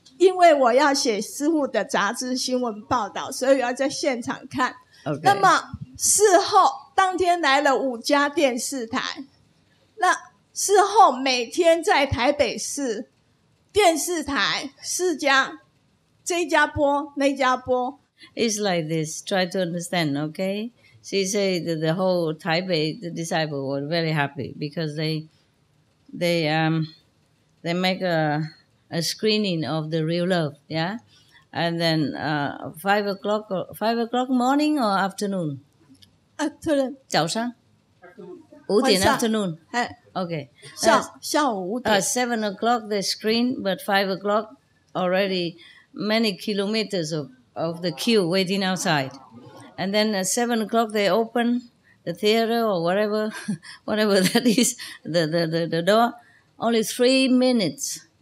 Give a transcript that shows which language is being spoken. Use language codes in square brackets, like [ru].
[zh] 因为我要写师父的杂志新闻报道，所以要在现场看。那么事后当天来了5家电视台，那事后每天在台北市电视台4家，这一家播，那一家播。 [en] It's like this. Try to understand, okay? She said that the whole Taipei the disciple were very happy because they make a screening of the real love, yeah, and then 5 o'clock morning or afternoon? Afternoon. [zh] 早上5点 afternoon. [en] Okay. [zh] 下午5点。 [en] 7 o'clock they screen, but 5 o'clock already many kilometers of the queue waiting outside, and then at 7 o'clock they open the theater or whatever that is, the door, only 3 minutes.